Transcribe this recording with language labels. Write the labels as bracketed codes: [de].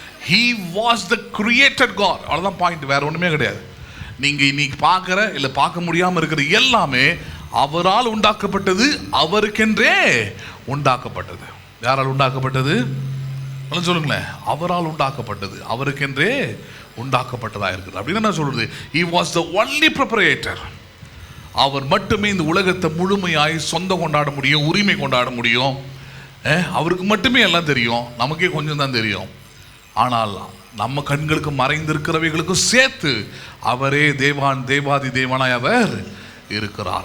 [en] He was the created God. [ta] அவ்வளோதான் point, வேற ஒன்றுமே கிடையாது. நீங்க இன்னைக்கு பார்க்குற இல்லை பார்க்க முடியாமல் இருக்கிற எல்லாமே அவரால் உண்டாக்கப்பட்டது, அவருக்கென்றே உண்டாக்கப்பட்டது. யாரால் உண்டாக்கப்பட்டது? சொல்லுங்களேன். அவரால் உண்டாக்கப்பட்டது, அவருக்கென்றே உண்டாக்கப்பட்டதாக இருக்குது. அப்படின்னு என்ன சொல்றது? [en] He was the only proprietor. [ta] அவர் மட்டுமே இந்த உலகத்தை முழுமையாய் சொந்தம் கொண்டாட முடியும், உரிமை கொண்டாட முடியும். அவருக்கு மட்டுமே எல்லாம் தெரியும், நமக்கே கொஞ்சம் தான் தெரியும். ஆனால் நம்ம கண்களுக்கு மறைந்திருக்கிறவைகளுக்கும் சேர்த்து அவரே தேவாதி தேவனாய் அவர் இருக்கிறார்.